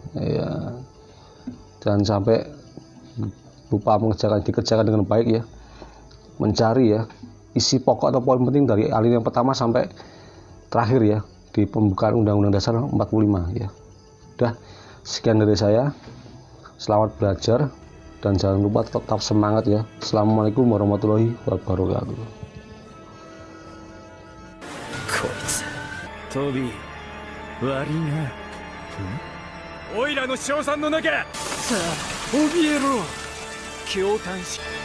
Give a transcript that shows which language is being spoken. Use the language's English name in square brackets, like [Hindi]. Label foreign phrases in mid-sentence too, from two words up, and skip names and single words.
[Indonesian] Jangan sampai lupa dikerjakan dengan baik ya, mencari ya isi pokok atau poin penting dari alinea pertama sampai terakhir ya di pembukaan Undang-Undang Dasar 45 ya. Udah, sekian dari saya. Selamat belajar dan jangan lupa tetap semangat ya. [Arabic] السلام عليكم ورحمة الله وبركاته. [Japanese] こいつトビー悪いな。オイラの称賛の中、さあ怯えろ驚嘆し。